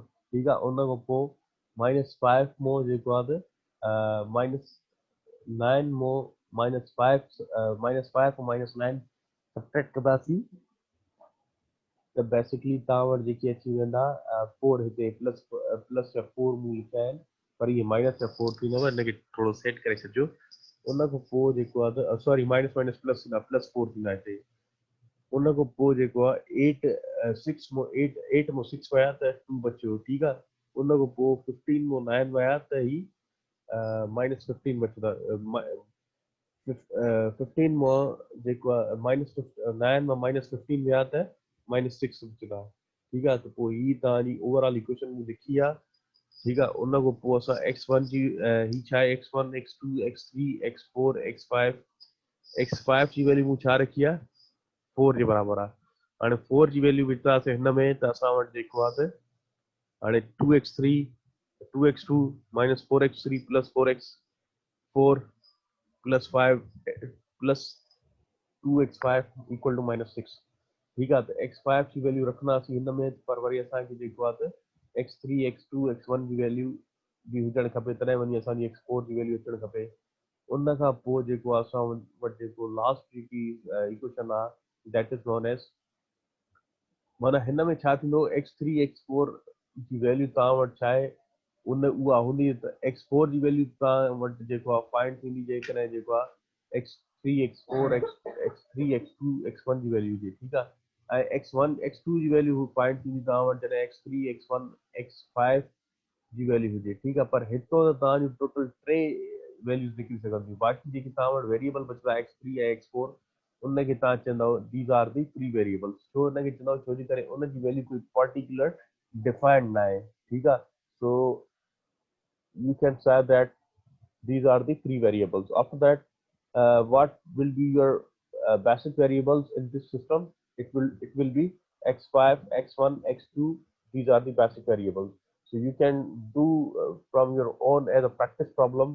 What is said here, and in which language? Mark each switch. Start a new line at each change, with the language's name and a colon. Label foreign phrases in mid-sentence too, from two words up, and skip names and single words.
Sindhi: ठीकु आहे, उन खां पोइ माइनस 5 मां जेको आहे त माइनस 9 मां माइनस 5 ऐं माइनस 9 सब्ट्रैक्ट कंदासीं त बेसिकली तव्हां वटि जेके अची वेंदा 4 हिते
English: plus plus
Sindhi: या 4 मूं लिखिया आहिनि, पर इहे माइनस या 4 थींदव, हिनखे थोरो सेट करे छॾिजो। उन खां पोइ जेको आहे त
English: sorry minus minus plus
Sindhi: थींदा, प्लस 4 थींदा हिते। उन खां पोइ जेको आहे 8 6 मां 8 मां 6 विया त 2 बचियो। ठीकु आहे, उन खां पोइ 15 मां 9 विया त ही माइनस 15 बचंदा। 15 मां जेको आहे माइनस 9 मां माइनस 15 विया त माइनस 6 बचंदा। ठीकु आहे, त पोइ ही तव्हांजी ओवरऑल इक्वेशन में लिखी आहे। ठीकु आहे, उन खां पोइ असां x1 जी ही छा आहे, x1 x2 x3 x4 x5 x5 जी वैल्यू मूं छा रखी आहे 4 जे बराबरि आहे। हाणे 4 जी वैल्यू विझंदासीं हिन में त असां वटि जेको आहे त हाणे 2x3 2x2 माइनस 4x3 प्लस 4x4 प्लस 5 प्लस 2x5
English: equal to minus
Sindhi: 6। ठीकु आहे, त x5 जी वैल्यू रखंदासीं हिन में, पर वरी असांखे जेको आहे त x3 x2 x1 जी वैल्यू बि हुजणु खपे, तॾहिं वञी असांजी x4 जी वैल्यू अचणु खपे। उन खां पोइ जेको आहे असां वटि जेको लास्ट जेकी इक्वेशन आहे
English: that is known as,
Sindhi: माना हिन में छा थींदो x3 x4 जी वैल्यू तव्हां वटि छा आहे उहा हूंदी त x4 जी वैल्यू तव्हां वटि जेको आहे फाइंड थींदी जेकॾहिं जेको आहे x3 x4 x3 x2 x1 जी वैल्यू हुजे। ठीकु आहे, ऐं x1 x2 जी वैल्यू फाइंड थींदी तव्हां वटि जॾहिं x3 x1 x5 जी वैल्यू हुजे। ठीकु आहे, पर हितो त तव्हांजो टोटल 3 वैल्यूज़ निकिरी सघंदियूं। बाक़ी जेके तव्हां वटि वेरिएबल बचंदा x3 ऐं x4 उनखे तव्हां चवंदव
English: these are the free variables.
Sindhi: छो हुनखे चवंदव, छो जे करे उनजी वैल्यू कोई
English: particular defined
Sindhi: न आहे। ठीकु आहे,
English: so you can say that these are the free variables. After that, what will be your basic variables in this system? It will be x5 x1 x2. These are the basic variables, so you can do from your own as a practice problem.